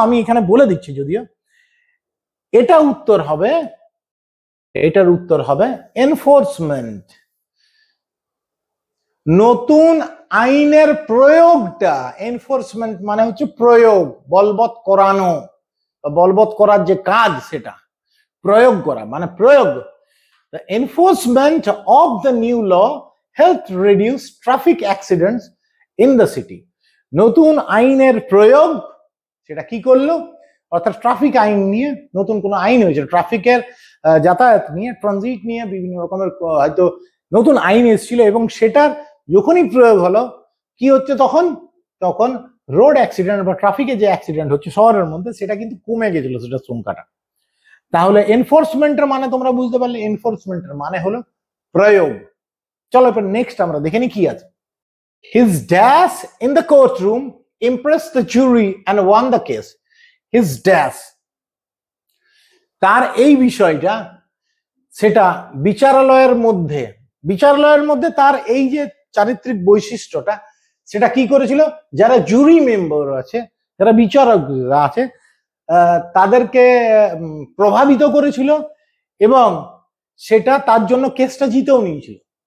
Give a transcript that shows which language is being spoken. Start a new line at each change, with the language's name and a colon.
Bangla: আমি এখানে বলে দিচ্ছি, যদিও এটা উত্তর হবে, এটার উত্তর হবে এনফোর্সমেন্ট। নতুন আইনের প্রয়োগটা, এনফোর্সমেন্ট মানে হচ্ছে প্রয়োগ, বলবৎ করানো, বলবৎ করার যে কাজ সেটা প্রয়োগ করা, মানে প্রয়োগ।
English: The enforcement of the new law helped reduce traffic accidents in the city.
Bangla: নতুন আইনের প্রয়োগ সেটা কি করলো? অর্থাৎ ট্রাফিক আইন নিয়ে নতুন কোন আইন হয়েছে, ট্রাফিকের যাতায়াত নিয়ে, ট্রানজিট নিয়ে বিভিন্ন রকমের হয়তো নতুন আইন এসেছিল, এবং সেটার যখনই প্রয়োগ হলো কি হচ্ছে? তখন তখন রোড অ্যাক্সিডেন্ট বা ট্রাফিকে যে অ্যাক্সিডেন্ট হচ্ছে শহরের মধ্যে সেটা কিন্তু কমে গেছিল, সেটা সংখ্যাটা। তাহলে এনফোর্সমেন্টের মানে তোমরা বুঝতে পারলে, এনফোর্সমেন্টের মানে হলো প্রয়োগ। চলো এবার নেক্সট আমরা দেখে নি কি আছে।
English: His dash in the courtroom impressed the jury and won the case.
Bangla: His dash, তার এই বিষয়টা, সেটা বিচারালয়ের মধ্যে, বিচারালয়ের মধ্যে তার এই যে চারিত্রিক বৈশিষ্ট্যটা, সেটা কি করেছিল? যারা জুরি মেম্বার আছে, যারা বিচারকরা আছে, তাদেরকে প্রভাবিত করেছিল, এবং সেটা তার জন্য কেসটা জিতেও নিয়েছিল।